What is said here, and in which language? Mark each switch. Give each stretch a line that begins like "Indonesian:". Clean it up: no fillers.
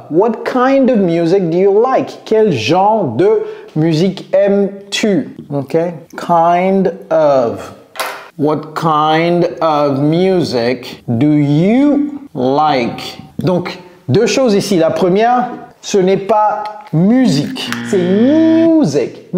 English: What kind of music do you like?
French: Quel genre de musique aimes-tu?
English: Ok? Kind of. What kind of music do you like?
French: Donc, deux choses ici. La première, ce n'est pas musique, c'est music.